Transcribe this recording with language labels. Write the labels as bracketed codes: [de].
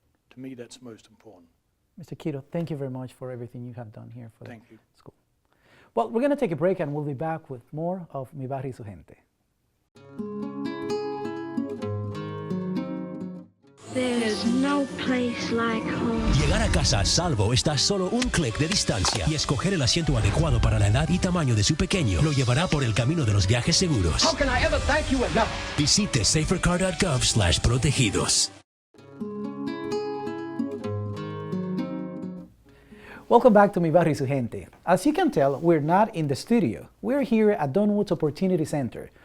[en] To me, that's most important. Mr. Kitto, thank you very much for everything you have done here for the Thank you. school. Well, we're going to take a break and we'll be back with more of Mi Barrio Y Su Gente. There's no place like home. [es] Llegar a casa a salvo está a solo un clic de distancia y escoger el asiento adecuado para la edad y tamaño de su pequeño lo llevará por el camino de los viajes seguros. [en] How can I ever thank you enough? [es] Visite safercar.gov/protegidos. [en] Welcome back to Mi Barrio Y Su Gente. As you can tell, we're not in the studio. We're here at Donwood's Opportunity Center.